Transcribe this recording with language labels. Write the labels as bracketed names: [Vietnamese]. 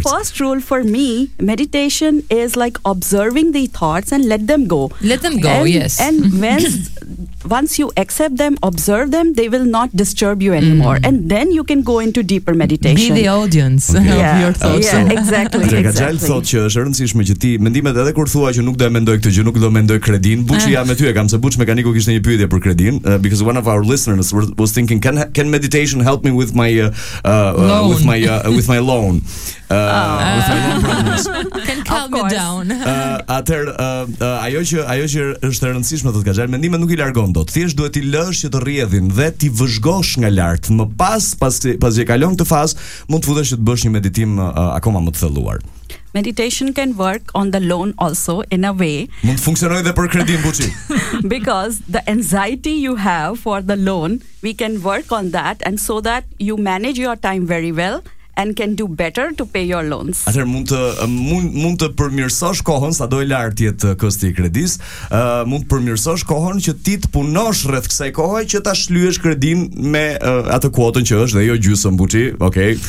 [English] first rule for me, meditation is like observing the thoughts and let them go. Let them go, and, yes. And when once you accept them, observe them, they will not disturb you anymore. And then you can go into deeper meditation. Be the audience of your thoughts. Yeah, exactly. Dhe [Albanian] Gajal thot që është rëndësishme që ti mendimet edhe kur thua që nuk do e mendoj këtë gjë, nuk do mendoj kredin, buçi jam me ty, e kam se buç mekaniku kishte një pyetje për kredin, [English] because one of our listeners was thinking can meditation help me with my loan? [Albanian] Ajo që është e rëndësishme thot Gajal, mendimet nuk i largon dot. Thjesht duhet i lësh që të rrjedhin dhe ti vëzhgosh nga lart. Më pas që kalon këtë fazë, mund të futesh që të bësh një meditim akoma më të thelluar. [English] Meditation can work on the loan also in a way. [Albanian] Mund funksionojë edhe për kredin, buçi. [English] Because the anxiety you have for the loan, we can work on that and so that you manage your time very well and can do better to pay your loans. [Albanian] Atër mund të përmirësosh kohën, sa do e lartë jetë kosti i kredis, mund të përmirësosh kohën që ti të punosh rreth kësaj kohë që ta shlyesh kredin me atë kuotën që është, dhe jo gjysëm, buçi, okay.